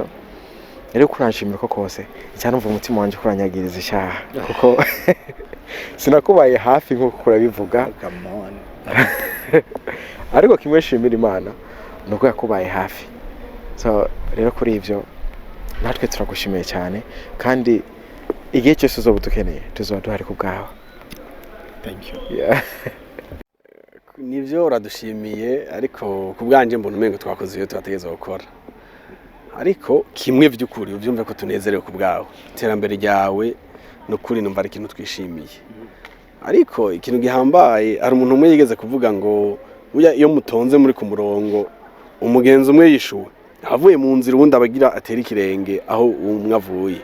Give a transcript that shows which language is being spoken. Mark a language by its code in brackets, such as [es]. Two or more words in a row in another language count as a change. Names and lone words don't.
[rn] Ariko kuranshimira ko kose cyane umva umutima wanje kuranyagiriza icyaha kuko sinakubaye hafi nkuko kurabivuga. Ariko kimwe shimira Imana nuko yakubaye hafi. So rero kuri ivyo natwe turagushimiye cyane kandi igihe cyose uzoba dukeneye tuzoba duhari ku bwawe. [en] Thank you. Yeah. [rn] Nivyo uradushimiye ariko kubwanje mbona umengo twakoze iyo twategeza gukora. Ariko kimwe vy'ukuri uvyumve ko tunezerewe ku bwawe. Iterambere ryawe nukuri numva ari ikintu twishimiye. Ariko ikintu gihambaye ari umuntu umwe yigeze kuvuga ngo buya iyo mutonze muri ku murongo umugenzi umwe yishuwe avuye mu nzira ubundi abagira atera ikirenge aho umwe avuye.